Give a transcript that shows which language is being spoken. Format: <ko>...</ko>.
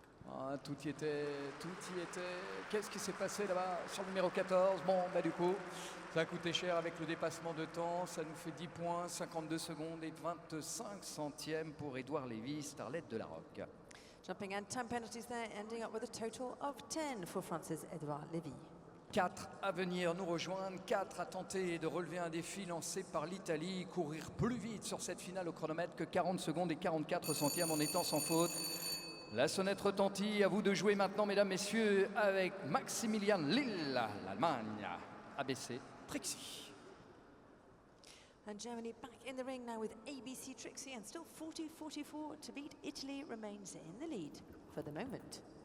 <fr>Ah, tout y était, tout y était. Qu'est-ce qui s'est passé là-bas sur le numéro 14? Bon, bah du coup, ça a coûté cher avec le dépassement de temps. Ça nous fait 10 points, 52 secondes et 25 centièmes pour Édouard Lévy, starlet de la Roque.</fr> <en>Jumping and time penalties there, ending up with a total of 10 for Francis Edouard Lévy.</en> <fr>4 à venir nous rejoindre, 4 à tenter de relever un défi lancé par l'Italie, courir plus vite sur cette finale au chronomètre que 40 secondes et 44 centièmes en étant sans faute. La sonnette retentit, à vous de jouer maintenant, mesdames, messieurs, avec Maximilian Lille, l'Allemagne, ABC Trixie.</fr> <en>And Germany back in the ring now with ABC Trixie, and still 40-44 to beat. Italy remains in the lead for the moment.</en>